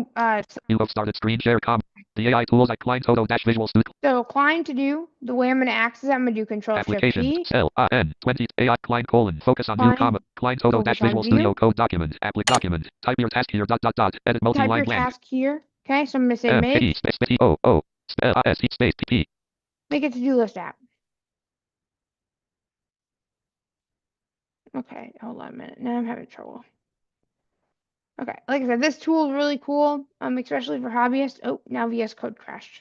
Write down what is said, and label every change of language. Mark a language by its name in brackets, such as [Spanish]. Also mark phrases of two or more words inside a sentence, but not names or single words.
[English] You have started screen share, comma. The AI tools at Cline Photo Dash Visual Studio. so Cline to do, the way I'm going to access it, I'm going to do Control Shift Applications. P. Cell. N. 20. AI Cline colon. Focus on view, Cline, comma. Cline Photo Dash focus on Visual Studio view. Code document. Document. Type your task here. Dot dot dot. Edit Type multi-line your blank. task here. Okay, so I'm going to say M. make. P. Space. P. O. O. S. Space. P. P. Make a to-do list app. Okay, hold on a minute. Now I'm having trouble. Okay, like I said, this tool is really cool, especially for hobbyists. Oh, now VS Code crashed.